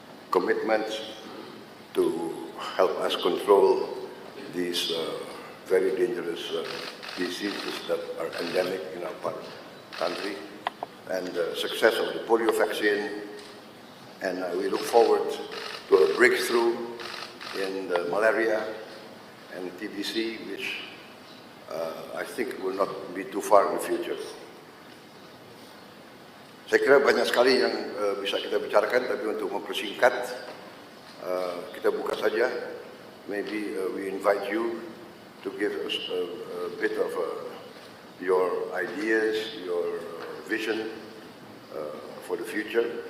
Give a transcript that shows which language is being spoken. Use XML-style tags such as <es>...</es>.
<en>commitment to help us control these very dangerous diseases that are endemic in our country, and success of the polio vaccine. And we look forward to a breakthrough in the malaria and TBC, which I think will not be too far in the future.</en> <id>Saya kira banyak sekali yang bisa kita bicarakan, tapi untuk mempersingkat, kita buka saja.</id> <en>Maybe we invite you to give us a bit of your ideas, your vision for the future.</en>